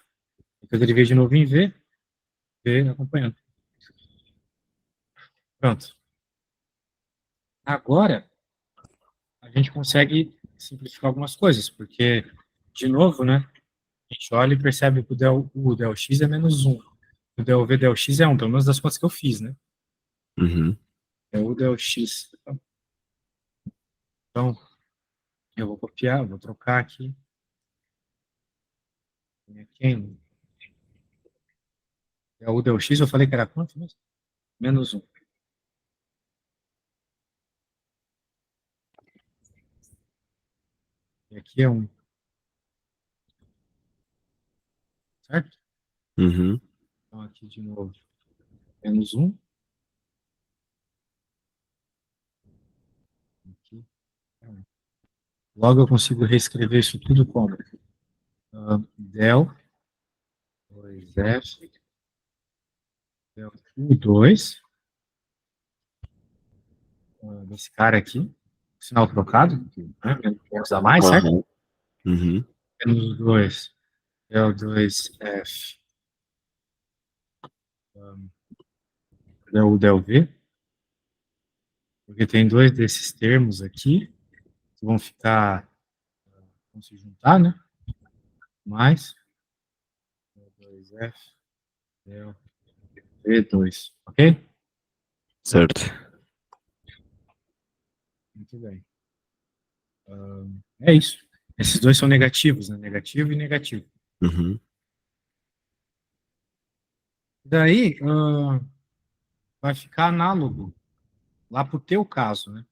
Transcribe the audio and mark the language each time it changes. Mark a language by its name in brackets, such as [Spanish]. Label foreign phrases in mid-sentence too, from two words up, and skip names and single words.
[Portuguese] Eu derivei de novo em V, V acompanhando. Pronto. Agora, a gente consegue simplificar algumas coisas, porque, de novo, né? A gente olha e percebe que o del X é menos 1. O del V del X é 1, pelo menos das contas que eu fiz, né? Uhum. É o del X. Então, eu vou copiar, vou trocar aqui. Aqui é o del X, eu falei que era quanto mesmo? Menos 1. E aqui é 1, certo? Uhum. Então, aqui de novo, menos 1. Aqui é 1. Logo, eu consigo reescrever isso tudo como del 2F, del U2, desse cara aqui, sinal trocado, né? Menos a mais, certo? Aham. Uhum. Menos 2, del 2F, del U, del V, porque tem dois desses termos aqui, que vão ficar, vão se juntar, né? Mais, del 2F, del V2, ok? Certo. Muito bem. É isso. Esses dois são negativos, né? Negativo e negativo. Uhum. Daí, vai ficar análogo lá para o teu caso, né?